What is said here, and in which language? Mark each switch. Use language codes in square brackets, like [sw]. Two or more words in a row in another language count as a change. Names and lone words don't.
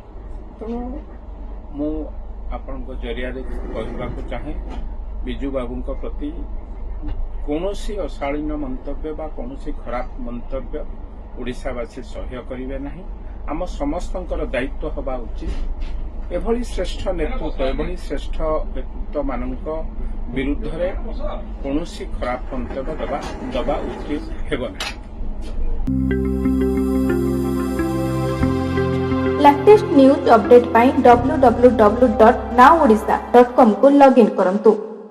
[or] ତେଣୁ ମୁଁ ଆପଣଙ୍କ ଜରିଆରେ କହିବାକୁ ଚାହେଁ, ବିଜୁ ବାବୁଙ୍କ ପ୍ରତି କୌଣସି ଅଶାଳୀନ ମନ୍ତବ୍ୟ ବା କୌଣସି ଖରାପ ମନ୍ତବ୍ୟ ଓଡ଼ିଶାବାସୀ ସହ୍ୟ କରିବେ ନାହିଁ। ଆମ ସମସ୍ତଙ୍କର ଦାୟିତ୍ୱ ହେବା ଉଚିତ ଏଭଳି ଶ୍ରେଷ୍ଠ ନେତୃତ୍ୱ, ଏଭଳି ଶ୍ରେଷ୍ଠ ବ୍ୟକ୍ତିତ୍ୱମାନଙ୍କ ବିରୁଦ୍ଧରେ କୌଣସି ଖରାପ ମନ୍ତବ୍ୟ ଦେବା ଉଚିତ ହେବ ନାହିଁ। [en] latest news update [or] पाई www.nowodisha.com को लॉगिन करंतु।